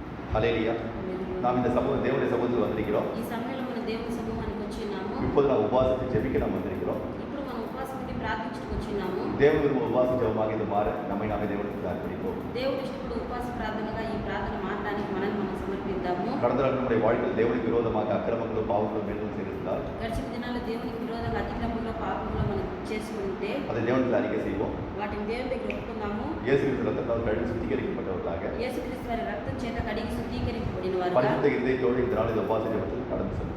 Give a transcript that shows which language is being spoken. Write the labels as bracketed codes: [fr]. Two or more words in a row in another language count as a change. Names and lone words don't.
[ta] ஹல்லேலூயா. நாம் இந்த தேவனுடைய சமூகத்தில் வந்திருக்கிறோம். [te] ఈ సమయంలో మన దేవుని సమూహానికి వచ్చినాము. [ta] இப்போது நாம் உபவாசத்தை ஜெபிக்க நாம் வந்திருக்கிறோம். [te] ఇప్పుడు మనం ఉపవాసం ఉండి ప్రార్థించుకు వచ్చినాము. [ta] தேவன் விரும்பும் உபவாச ஜெபமாக இது மாற நம்மை நாமே தேவனுக்கு அர்ப்பணிப்போம். [te] దేవుని ఇష్టపడు ఉపవాస ప్రార్థనగా ఈ ప్రార్థన మారడానికి మనం సమర్పిద్దాము. [ta] கடந்த நாள் நம்முடைய வாழ்க்கையில் தேவனுக்கு விரோதமாக அக்கிரமங்களும் பாவங்களும் மேலும் செய்திருந்தால் [te] గడిచిన దినాల్లో దేవునికి విరోధంగా అతిక్రమంలో పాపంలో మనం చేసి ఉంటే [ta] அதை தேவனுக்கு அறிக்கை செய்வோம். [te] వాటిని దేవుని దగ్గర ఒప్పుకుందాము. [ta] இயேசு கிறிஸ்து ரத்தத்தால் கழுவி சுத்திகரிக்கப்பட்டவர்களாக [te] యేసుక్రీస్తు వారి రక్తం చేత కడిగి శుద్ధీకరించబడిన వారుగా [ta] பரிசுத்த இதயத்தோடு இந்த நாள் இந்த உபவாச ஜெபத்தில் கடந்து செல்வோம்.